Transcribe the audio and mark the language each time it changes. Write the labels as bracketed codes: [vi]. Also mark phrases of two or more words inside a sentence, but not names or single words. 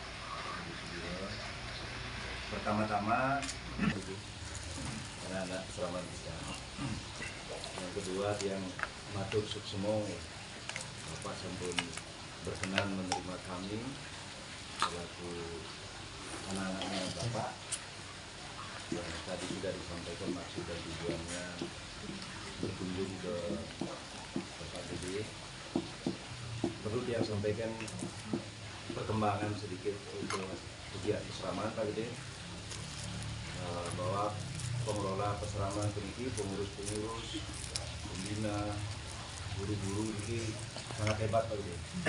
[id] Pertama-tama anak-anak selamat kita. Yang kedua [ban] tiang matur suksemo, [id] Bapak sampun berkenan menerima kami selaku anak-anaknya Bapak. Yang tadi sudah disampaikan maksud dan tujuannya berkunjung ke Bapak Gede. Perlu dia sampaikan perkembangan sedikit untuk kegiatan peseraman Pak Gede, bahwa pengelola peseraman ini, pengurus-pengurus, pembina, guru-guru ini sangat hebat Pak Gede.